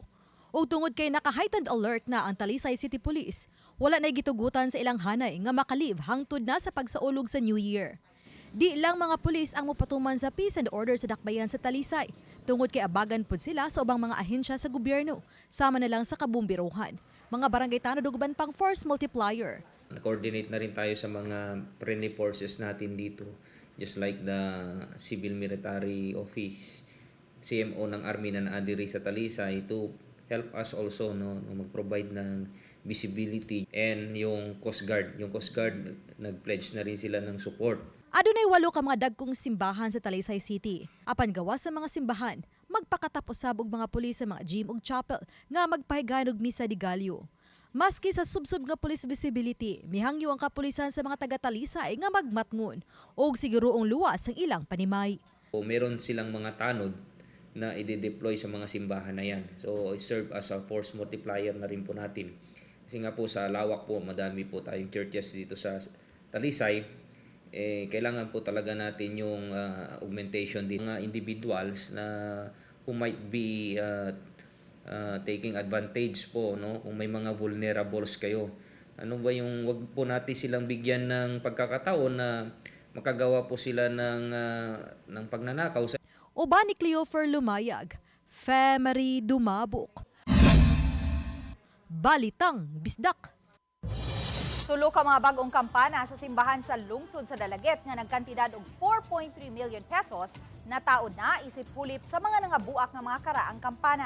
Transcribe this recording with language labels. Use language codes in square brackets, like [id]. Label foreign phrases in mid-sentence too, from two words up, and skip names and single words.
[ceb] O tungod kay naka-heightened alert na ang Talisay City Police, wala na'y gitugutan sa ilang hanay nga makalib hangtod na sa pagsaulog sa New Year. Di lang mga pulis ang mupatuman sa [en] peace and order [ceb] sa dakbayan sa Talisay, tungod kay abagan pud sila sa ubang mga ahensya sa gobyerno, sama na lang sa kabumbiruhan. Mga barangay tanod ug uban pang [en] force multiplier. [tl] Coordinate na rin tayo sa mga [en] friendly forces [tl] natin dito, [en] just like the Civil Military Office, [tl] CMO ng Army na naadiri sa Talisay [en] to help us also [tl] mag-provide ng visibility, and yung Coast Guard nag-pledge na rin sila ng support. [ceb] Adunay 8 ka mga dagkong simbahan sa Talisay City. Apan gawas sa mga simbahan, magpakatapos sabog mga pulis sa mga gym ug chapel nga magpahigayon og misa di Galyo. Maski sa subsub nga police visibility, mihangyo ang kapulisan sa mga taga-Talisay nga magmatngon og siguroong luwas ang ilang panimay. [tl] O meron silang mga tanod na i-deploy sa mga simbahan na yan. [en] So it serve as a force multiplier [tl] na rin po natin. Kasi nga po sa lawak po, madami po tayong churches dito sa Talisay, kailangan po talaga natin yung augmentation din mga individuals na [en] who might be taking advantage [tl] po, no? Kung may mga vulnerables kayo. Ano ba yung wag po natin silang bigyan ng pagkakataon na makagawa po sila ng pagnanakaw. [ceb] Uban ni Cleofer Lumayag, Femery Dumabok. Balitang Bisdak. Tulo ka mga bagong kampana sa simbahan sa lungsod sa Dalaget nga nagkantidad og 4.3 million pesos na taod na isip hulip sa mga nangabuak nga mga karaang kampana.